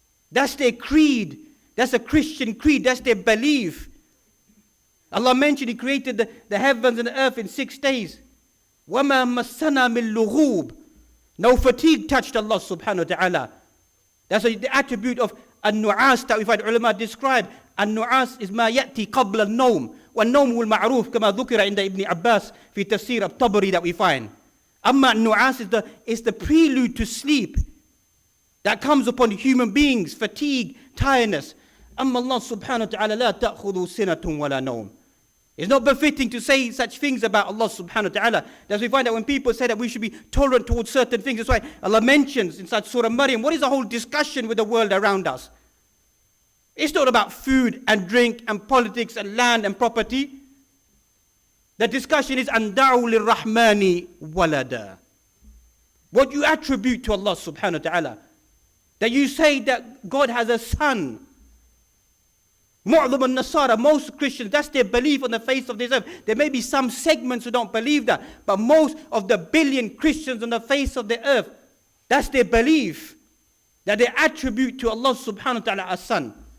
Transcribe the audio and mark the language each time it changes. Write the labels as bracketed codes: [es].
[en] That's their creed. That's a Christian creed. That's their belief. Allah mentioned He created the heavens and the earth in 6 days. [ar] وَمَا مَسَّنَا مِن لُغُوبٍ. [en] No fatigue touched Allah subhanahu wa ta'ala. That's the attribute of النعاس that we find ulama describe. [ar] النعاس is ما يأتي قبل النوم. والنوم هو المعروف كما ذكر عند ابن عباس في تفسير الطبري [en] that we find. [ar] أما النعاس [en] is the prelude to sleep that comes upon human beings, fatigue, tiredness. [ar] أما الله سبحانه وتعالى لا تأخذ سنة ولا نوم. [en] It's not befitting to say such things about Allah subhanahu wa ta'ala. As we find that when people say that we should be tolerant towards certain things, that's why Allah mentions inside Surah Maryam, what is the whole discussion with the world around us? It's not about food and drink and politics and land and property. The discussion is [ar] أَنْ دَعُوا لِلرَّحْمَنِ وَلَدًا. [en] What you attribute to Allah subhanahu wa ta'ala. That you say that God has a son. Mu'adham al-Nasara, most Christians, that's their belief on the face of this earth. There may be some segments who don't believe that, but most of the billion Christians on the face of the earth, that's their belief, that they attribute to Allah subhanahu wa ta'ala a son.